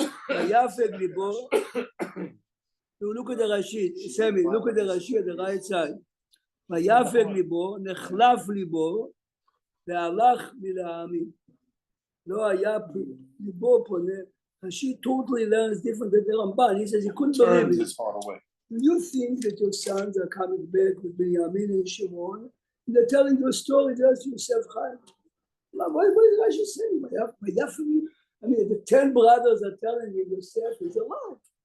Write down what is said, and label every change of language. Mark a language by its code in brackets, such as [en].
[he] ויפג ליבו, [en] look at the Rashi, Sammy, look at the Rashi at the right side. [he] ויפג ליבו, נחלף ליבו, והלך מלעמים. לא היה ליבו פונה. [en] Rashi totally learns different than the Ramban. He says he couldn't believe Turns it. is far away. You think that your sons are coming back with Benjamin and Shimon, and they're telling you a story just Yosef Chaim. What is Rashi saying? I mean, the 10 brothers are telling you Yosef is alive.